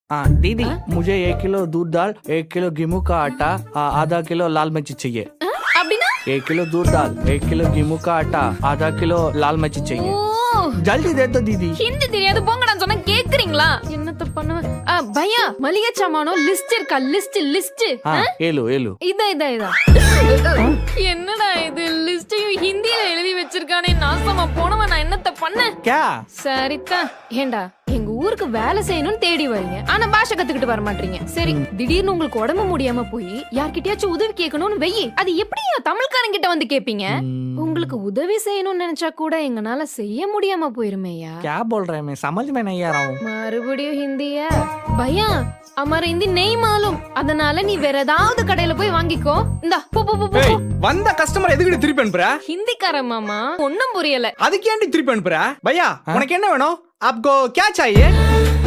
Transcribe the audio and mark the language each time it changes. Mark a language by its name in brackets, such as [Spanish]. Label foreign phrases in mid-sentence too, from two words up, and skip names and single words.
[Hindi] दीदी मुझे 1 किलो दूध दाल, 1 किलो गेहूं का आटा, आधा किलो लाल मिर्ची चाहिए। [Tamil] அப்படின்னா [Hindi] 1 किलो दूध दाल, 1 किलो गेहूं का आटा, आधा किलो लाल मिर्ची चाहिए। जल्दी दे दो दीदी। [Tamil] ஹிந்தி தெரியாது போங்கடா சொன்னா கேக்குறீங்களா? என்னத்த பண்ணுவேன்? பையா மளிகை சாமானோ லிஸ்ட் இருக்கா? லிஸ்ட் ஏலு ஏலு இதா என்னடா இது லிஸ்டையும் ஹிந்தியில எழுதி வச்சிருக்கானே, நாசமா போனவன் நான் என்னத்த பண்ண? [Hindi] क्या [Tamil] சரிதா. ஏண்டா எங்க ஊருக்கு வேலை செய்யணும்னு தேடி வரீங்க, ஆனா பாஷை கத்துக்கிட்டு வர மாட்டீங்க. சரி, திடீர்னு உங்களுக்கு உடம்பு முடியாம போய் யார்கிட்டயாச்சும் உதவி கேட்கணும்னு வெயி, அது எப்படி தமிழ்காரங்க கிட்ட வந்து கேப்பீங்க? உங்களுக்கு உதவி செய்யணும்னு நினைச்சா கூட எங்கனால செய்ய முடியாம போயிருமேயா. [Hindi] क्या बोल रहे हैं, मैं समझ में नहीं आ रहा हूँ। [Tamil] மறுபடியும் ஹிந்தியா? பையா [Hindi] हमारा हिंदी नहीं मालूम, [Tamil] அதனால நீ வேற ஏதாவது கடையில போய் வாங்கிக்கோ. இந்தா போ போ போ. ஏய், வந்த கஸ்டமர் எதுக்கு திருப்பி அனுப்புற? ஹிந்திக்கார மாமா ஒண்ணும் புரியல. அதுக்கு ஏன்டி திருப்பி அனுப்புற? பையா உனக்கு என்ன வேணும்? [Hindi] आपको क्या चाहिए?